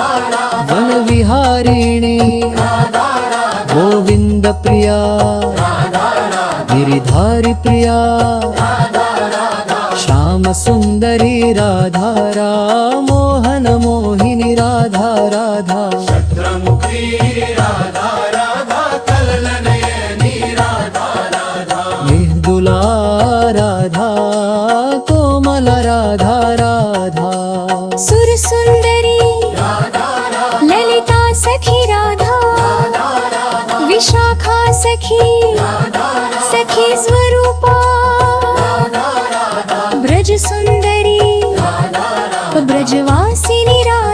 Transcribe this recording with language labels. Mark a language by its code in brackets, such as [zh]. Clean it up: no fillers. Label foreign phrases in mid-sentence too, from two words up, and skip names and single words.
[hi] राधा, वन विहारिणी राधा राधा, गोविंद प्रिया राधा राधा, गिरिधारी प्रिया राधा राधा, श्याम सुंदरी राधा राधा, मोहन मोहिनी राधा राधा, शत्रमुखी राधा राधा, कलनयनी राधा राधा, मृदुला राधा, कोमल राधा राधा, सुर सुंदरी ललिता सखी राधा, विशाखा सखी सखी स्वरूपा, ब्रज सुंदरी ब्रजवासिनी